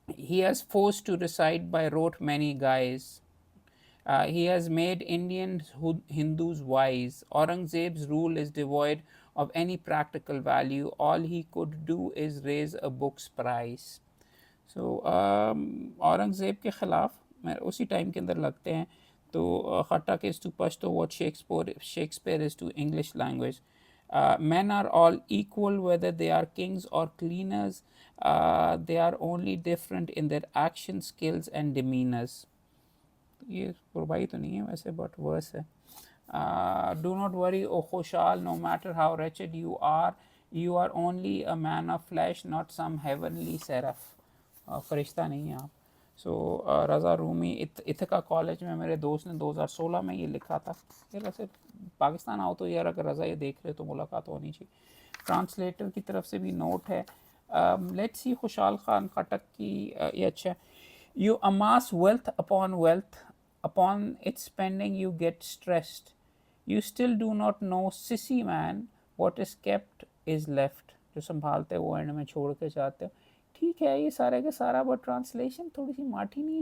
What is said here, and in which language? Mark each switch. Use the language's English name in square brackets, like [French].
[English] He has forced to recite by rote many guys. He has made Indian Hindus wise. Aurangzeb's rule is devoid of any practical value. All he could do is raise a book's price. [Hindi] So Aurangzeb के ख़िलाफ़ उसी time के अंदर लगते हैं। [English] तो Khattak is to Pashto what Shakespeare is to English language. Men are all equal whether they are kings or cleaners. They are only different in their action, skills and demeanors. [Hindi] ये रुबाई तो नहीं है वैसे, बट वर्स है। [English] Do not worry, O Khushal, no matter how wretched you are only a man of flesh, not some heavenly seraph. [Hindi] फरिश्ता नहीं हैं आप. सो रज़ा Rumi Ithaca college में मेरे दोस्त ने 2016 में ये लिखा था. ये वैसे पाकिस्तान आओ तो यार अगर रज़ा ये देख रहे तो मुलाकात होनी चाहिए. ट्रांसलेटर की तरफ से भी नोट है. लेट्स सी खुशाल खान खटक की ये अच्छा. [English] You amass wealth upon wealth. Upon its spending, you get stressed. You still do not know, sissy man, what is kept is left. [Hindi] जो संभालते वो एंड में छोड़ के जाते हो. ठीक है ये सारे के सारा, बट ट्रांसलेशन थोड़ी सी माठी नहीं.